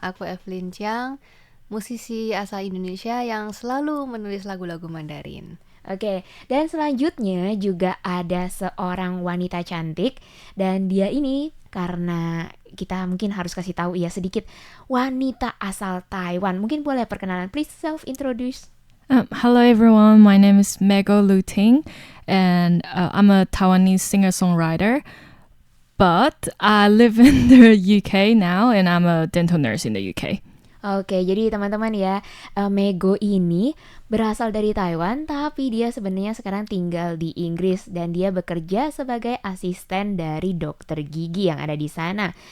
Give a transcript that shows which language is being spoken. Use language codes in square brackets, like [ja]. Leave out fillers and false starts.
[id] Aku Evelyn Chiang, musisi asal Indonesia yang selalu menulis lagu-lagu Mandarin. Oke, dan selanjutnya juga ada seorang wanita cantik dan dia ini karena kita mungkin harus kasih tahu ya sedikit wanita asal Taiwan. Mungkin boleh perkenalan, [en] please self introduce. Hello everyone, my name is Mego Lu Ting and I'm a Taiwanese singer-songwriter. But I live in the UK now and I'm a dental nurse in the UK. [id] Oke, jadi teman-teman ya, Mego ini berasal dari Taiwan, tapi dia sebenarnya sekarang tinggal di Inggris dan dia bekerja sebagai asisten dari dokter gigi yang ada di sana.